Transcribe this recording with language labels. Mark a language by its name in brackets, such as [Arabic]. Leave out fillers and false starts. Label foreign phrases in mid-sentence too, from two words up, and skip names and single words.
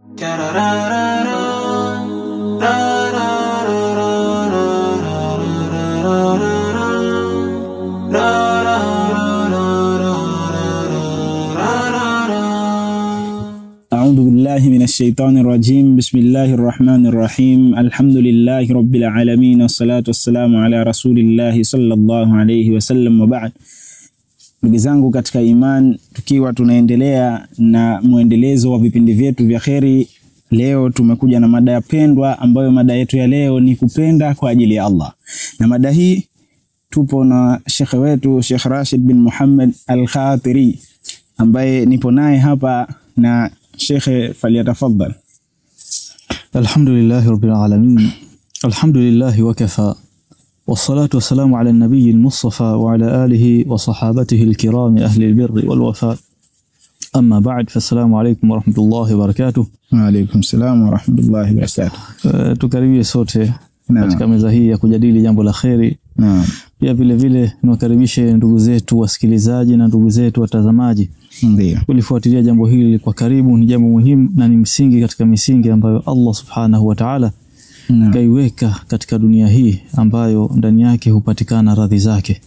[Arabic] أعوذ بالله من الشيطان الرجيم. بسم الله الرحمن الرحيم. الحمد لله رب العالمين والصلاة والسلام على رسول الله صلى الله عليه وسلم وبعد. [Swahili] Ndugu zangu katika iman, tukiwa tunaendelea na muendelezo wa vipindi vyetu vya kheri, leo tumekuja na mada ya pendwa, ambayo mada yetu ya leo ni kupenda kwa ajili ya Allah. Na mada hii tupo na shekhe wetu Sheikh Rashid bin Muhammad Al-Khatiri, ambaye nipo naye hapa, na shekhe falyatafaddal. [Arabic] الحمد لله رب العالمين. الحمد لله وكفى. والصلاة والسلام على النبي المصطفى وعلى آله وصحابته الكرام أهل البر والوفاء. أما بعد، فالسلام عليكم ورحمة الله وبركاته. وعليكم السلام ورحمة الله وبركاته. [Swahili] Tukaribie sote katika meza hii ya kujadili jambo la kheri. Pia vile vile niwakaribishe ndugu zetu wasikilizaji na ndugu zetu watazamaji. Ndio. Kulifuatilia jambo hili kwa karibu, ni jambo muhimu na ni msingi katika misingi ambayo Allah [Arabic] سبحانه وتعالى [Swahili] kaiweka katika dunia hii, ambayo ndani yake hupatikana radhi zake.